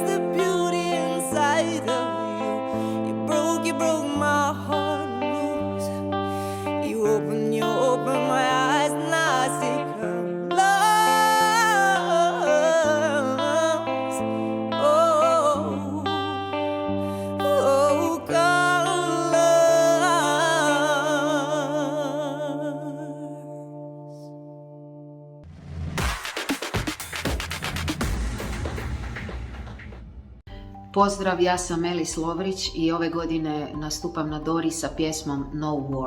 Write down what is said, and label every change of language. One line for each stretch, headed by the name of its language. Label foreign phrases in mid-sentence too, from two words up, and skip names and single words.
English: The beauty inside of you. You broke my heart loose. You open my eyes, now I see colors. Oh, colors.
Croatian: Pozdrav, ja sam Elis Lovrić i ove godine nastupam na Dori sa pjesmom No War.